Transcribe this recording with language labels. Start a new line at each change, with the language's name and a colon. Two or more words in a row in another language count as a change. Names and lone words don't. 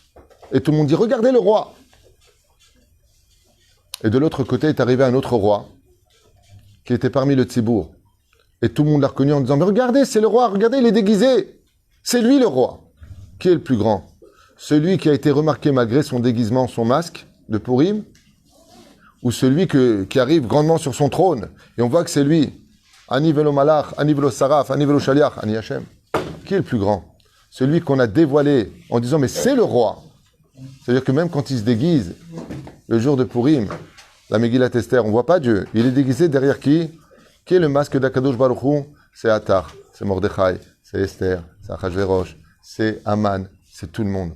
French: Et tout le monde dit, regardez le roi. Et de l'autre côté est arrivé un autre roi, qui était parmi le Tzibour. Et tout le monde l'a reconnu en disant, mais regardez, c'est le roi, regardez, il est déguisé. C'est lui le roi. Qui est le plus grand? Celui qui a été remarqué malgré son déguisement, son masque de Purim, ou celui qui arrive grandement sur son trône, et on voit que c'est lui.
Hebrew: אני ולא מלאך, אני ולא שרף, אני ולא שליח, אני השם.
French: Qui est le plus grand? Celui qu'on a dévoilé en disant, mais c'est le roi. C'est-à-dire que même quand il se déguise, le jour de Purim, la Megillat Esther, on ne voit pas Dieu. Il est déguisé derrière qui? Qui est le masque d'
Hebrew: הקדוש ברוך הוא?
French: C'est Atar, c'est Mordechai, c'est Esther, c'est Achashverosh, c'est Aman, c'est tout le monde.